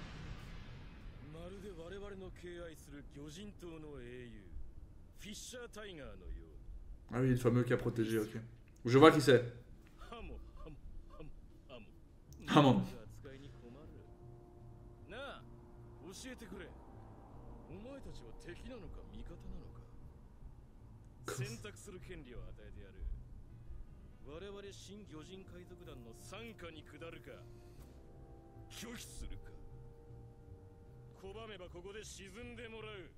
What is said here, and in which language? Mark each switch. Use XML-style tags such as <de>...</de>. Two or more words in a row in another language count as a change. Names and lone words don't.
<fr>Ah oui, le fameux qui a protégé, ok. Je vois qui c'est. Hamon.</fr> <ja>選択する権利を与えてやる。我々新魚人海賊団の傘下に下るか拒否するか拒めばここで沈んでもらう。</ja>